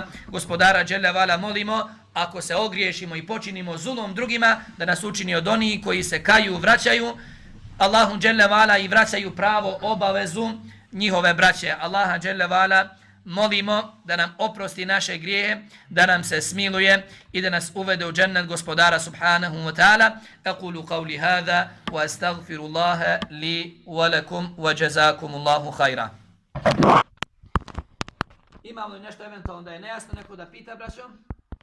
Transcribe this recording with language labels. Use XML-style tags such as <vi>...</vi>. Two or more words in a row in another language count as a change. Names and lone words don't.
<bs>Gospodara</bs> <ar>جل وعلا</ar> <bs>molimo, ako se ogriješimo i počinimo zulum drugima, da nas učini od onih koji se kaju, vraćaju Allahu</bs> <ar>جل وعلا</ar> <bs>i vraćaju pravo obavezu njihove braće. Allaha</bs> <ar>جل وعلا</ar> <bs>molimo da nam oprosti naše grijehe, da nam se smiluje i da nas uvede u džennet gospodara</bs> <ar>سبحانه وتعالى. أقول قولي هذا وأستغفر الله لي ولكم وجزاكم الله خيرا.</ar> <bs>Imamo li nešto eventualno da je nejasno, neko da pita, braćo?</bs>